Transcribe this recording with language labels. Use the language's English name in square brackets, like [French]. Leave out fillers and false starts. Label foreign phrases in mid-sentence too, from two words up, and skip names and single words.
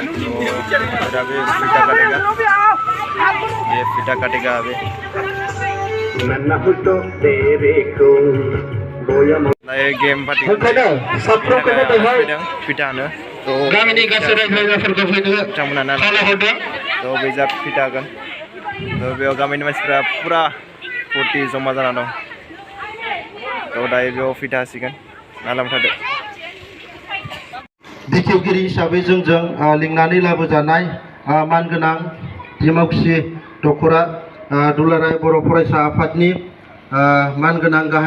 [Hindi] तो अभी फीता काटेगा, ये फीता काटेगा अभी। [Bodo] ये गेम फीता नो तो तो बेजा फीता हागोन। तो बेयाव गामिनि मानसिफ्रा पूरा फुर्ति जमा जाना दं। तो दायो बेयाव फीता हासिगोन। नालाम थादो। बेखेवगिरि हिसाबै जोंजों लिंनानै लाबोजानाय मानगोनां दिमाकुसि दख'रा दुलाराय बर' फरायसा आफादनि मानगोनां गाहाय